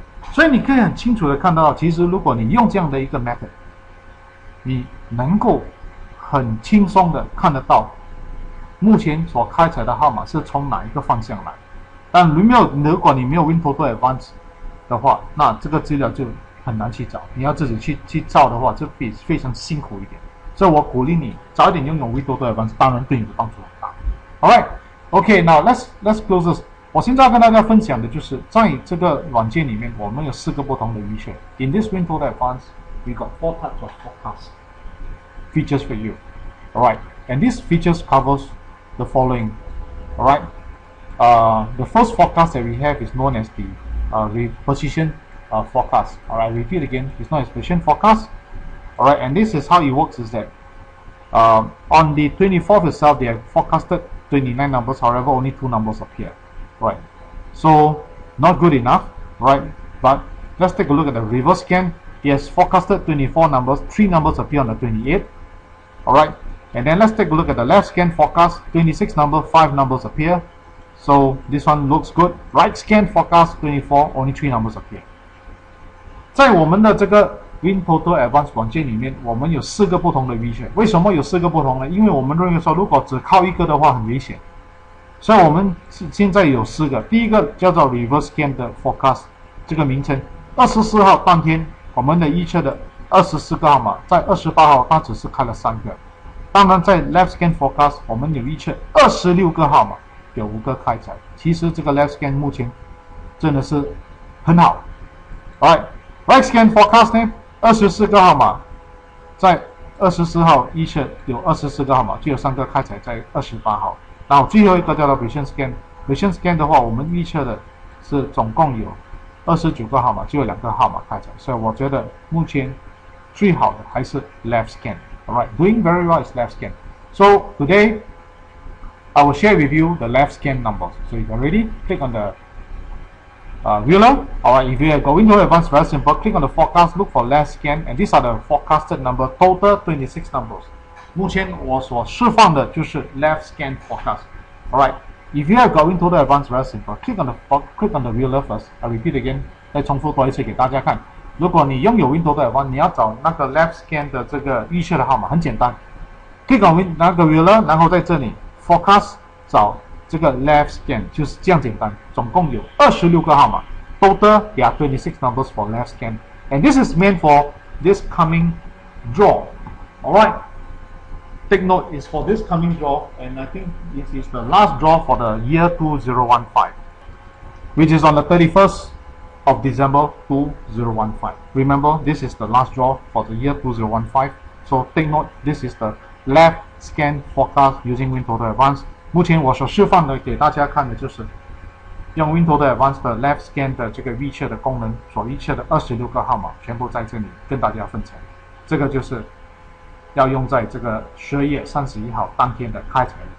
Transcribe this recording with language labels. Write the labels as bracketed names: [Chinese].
[Chinese] 所以你可以很清楚的看到，其实如果你用这样的一个 method， 你能够很轻松的看得到目前所开采的号码是从哪一个方向来。但如果你没有 WinToto Advance 的话，那这个资料就很难去找。你要自己去找的话，就非常辛苦一点。所以我鼓励你早一点拥有 WinToto Advance， 当然对你的帮助很大。 [English] Alright, okay, now let's close this. [Chinese] 我现在要跟大家分享的就是在这个软件里面，我们有4个不同的 feature. [English] In this WinToto Advance, we got 4 types of forecast features for you. Alright, and these features covers the following. Alright, the first forecast that we have is known as the position forecast. Alright, repeat again, it's known as position forecast. Alright, and this is how it works is that on the 24th itself, they have forecasted 29 numbers, however, only 2 numbers appear. Right, so not good enough, right? But let's take a look at the reverse scan. It has forecasted 24 numbers, 3 numbers appear on the 28th. Alright, and then let's take a look at the left scan forecast. 26 numbers, 5 numbers appear. So this one looks good. Right scan forecast 24, only 3 numbers appear. [Chinese] 在我们的这个 WinToto Advance 软件里面，我们有4个不同的 vision。为什么有4个不同呢？因为我们认为说，如果只靠一个的话很危险。所以我们现在有4个，第一个叫做 Reverse Scan 的 Forecast， 这个名称。 24号当天，我们的预测的24个号码，在28号它只是开了3个。当然，在 Left Scan Forecast， 我们有预测26个号码，有5个开采。其实这个 Left Scan 目前真的是很好。 Right Scan Forecast 呢，24个号码，在24号预测有24个号码，就有3个开采在28号。然后最后一个叫做 Vision Scan。Vision Scan 的话，我们预测的是总共有29个号码，只有2个号码开采，所以我觉得目前最好的还是 Left Scan。 [English] Alright, doing very well is Left Scan. So today I will share with you the Left Scan numbers. So if you're ready, click on the ruler. Alright, if you are going to advance, very simple. Click on the forecast, look for Left Scan, and these are the forecasted number. Total 26 numbers. [Chinese] 目前我所释放的就是 Left Scan Forecast. [English] Alright, if you are going to the advanced, very simple. Click on the ruler first. I repeat again. [Chinese] 再重复多一次给大家看。如果你拥有 WinToto Advance， 你要找那个 Left Scan 的这个预测的号码，很简单。 [English] Click on [Chinese] 那个 ruler， 然后在这里 Forecast 找这个 Left Scan， 就是这样简单。总共有26个号码。 [English] Total there are 26 numbers for Left Scan, and this is meant for this coming draw. Alright. Take note, is for this coming draw, and I think this is the last draw for the year 2015, which is on the 31st of December 2015. Remember, this is the last draw for the year 2015. So take note, this is the left scan forecast using WinToto Advance. [Chinese] 目前我所示范的给大家看的就是用 WinToto Advance 的 left scan 的这个预测的功能所预测的26个号码，全部在这里跟大家分享。这个就是要用在这个12月31号当天的开采。